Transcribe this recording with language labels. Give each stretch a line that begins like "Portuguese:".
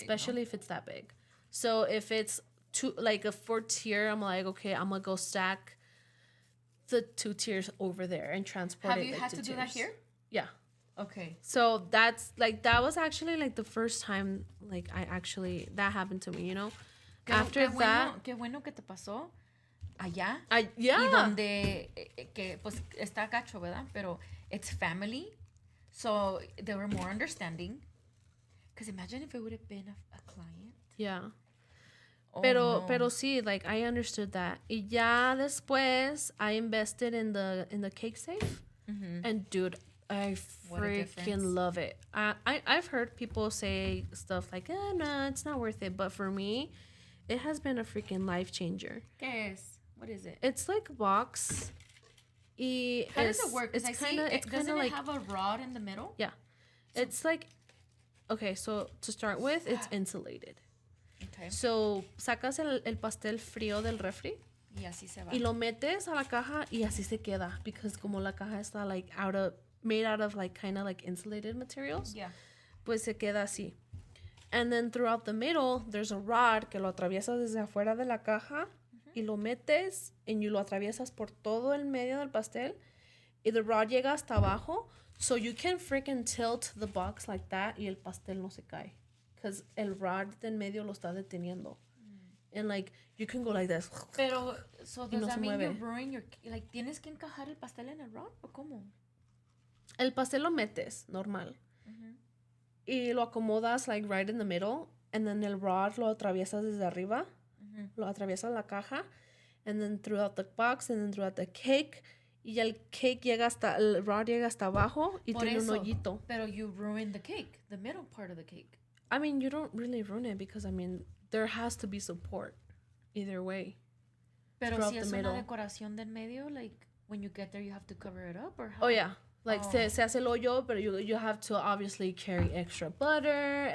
English: Especially if it's that big. So if it's like a 4-tier, I'm like, okay, I'm gonna go stack the 2 tiers over there and transport it. Have you had to do that here? Yeah. Okay. So that's like, that was actually like the first time like that happened to me, After that.
Spanish: Qué bueno que te pasó allá.
English: Yeah.
Spanish: Y donde, que pues está gacho, ¿verdad? Pero
English: it's family. So they were more understanding. Because imagine if it would have been a client. Yeah. Oh,
Spanish: pero no.
English: sí, like I understood that.
Spanish: Y ya después
English: I invested in the cake safe. Mm-hmm. And dude, I freaking love it. I've heard people say stuff like, no, it's not worth it. But for me, it has been a freaking life changer.
Spanish: ¿Qué es?
English: What is it? It's like a box. How does it work? It's kind of doesn't like, it have a rod in the middle? yeah. It's like, okay, so to start with, it's insulated. Okay.
Spanish: So sacas el pastel frío del refri. Y así se va. Y lo metes a la caja y así se queda.
English: Because
Spanish: como la caja está
English: like made out of like kind of like insulated materials. Yeah.
Spanish: Pues se queda así.
English: And then throughout the middle, there's a rod
Spanish: que lo atraviesas desde afuera de la caja. Y lo metes y lo atraviesas por todo el medio del pastel. Y
English: the rod
Spanish: llega hasta abajo.
English: So you can freaking tilt the box like that
Spanish: y el pastel no se cae.
English: Because
Spanish: el rod de en medio lo está deteniendo.
English: And like, you can go like this.
Spanish: Pero,
English: so does that mean you're
Spanish: mueve.
English: brewing your... Like,
Spanish: ¿tienes que encajar el pastel en el rod? ¿O cómo? El pastel lo metes, normal. Y lo acomodas
English: like right in the middle. And then
Spanish: el rod lo atraviesas desde arriba. Lo atraviesas la caja.
English: And then throughout the box. And then throughout the cake.
Spanish: Y el rod llega hasta abajo. Y Por tiene eso, un hoyito. Pero
English: you ruined the cake. The middle part of the cake. I mean, you don't really ruin it. Because, I mean, there has to be support. Either way.
Spanish: Pero si es una decoración del medio,
English: like, when you get there, you have to cover it up? Or how? Oh, yeah. Like,
Spanish: se hace el hoyo,
English: but you have to obviously carry extra butter.